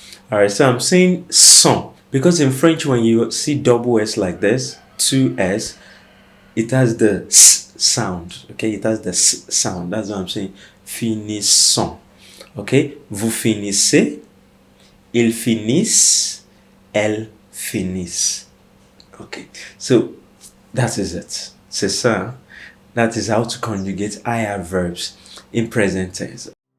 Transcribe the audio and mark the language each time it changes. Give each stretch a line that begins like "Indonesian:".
English: Alright, so I'm saying son because in French, when you see double S like this, 2S, it has the S sound. Okay, it has the S sound. That's what I'm saying.
French: Finissons. Okay, vous finissez, ils finissent, elles finissent.
English: Okay, so that is it.
French: C'est ça.
English: That is how to conjugate IR verbs in present tense.